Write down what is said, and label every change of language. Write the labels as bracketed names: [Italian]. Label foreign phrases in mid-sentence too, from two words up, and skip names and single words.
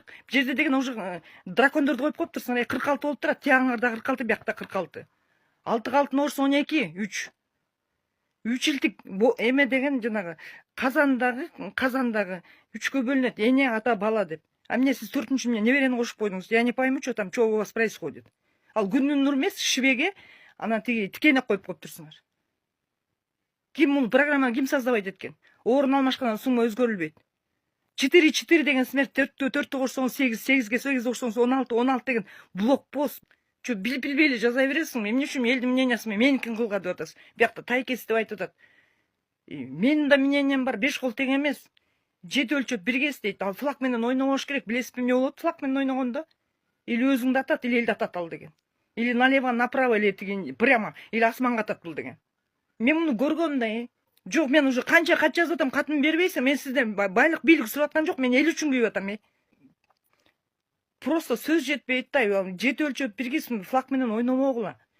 [Kyrgyz] Бул жерде деген уже дракондорду коюп коюптур. 46 болуп турат. Тияңарда 46, биякта 46. 6га 6-ны кошсо 12, 3. 3 илтик эме деген жанагы казандагы 3кө бөлүнөт. Эне, ата, бала деп. А эмне сиз 4-чү эмне неберени кошуп койдуңуз? [Russian] Я не пойму, что там, что у вас происходит. [Kyrgyz] Ал күндүн нуру эмес, шибеге анан тиги тикенек коюп коюптурсуңар. Ким бул программаны ким создавать эткен? Орун алмашкандан сумма өзгөрүлбөйт. 4 деген смерть, 4 кошсоңуз 8, 8ге 8 кошсоңуз 16, 16 деген блокпост. Чо билип билбей эле жаза бересиңби? Эмне үчүн элдин мнениясын меникин кылга деп атасыз? Биякта тайкес деп айтып атат. Менин да мнениям бар, 5 кол тең эмес. 7 өлчөп 1 кес дейт. Ал флаг менен ойнобош керек. Билесизби эмне болот флаг менен ойногондо? Или өзүңдү атат, или элди атат ал деген. [Russian] Или налево, направо, или тиги прямо, или [Kyrgyz] асманга атат бул деген. Мен муну көргөм да. Жок, мен уже канча кат жазып атам, катымды бербейсиң. Мен сизден байлык, бийлик сурап аткан жок. Мен эл үчүн күйүп атам. Просто сөз жетпейт да. 7 өлчөп 1 кес флаг менен ойнобогула.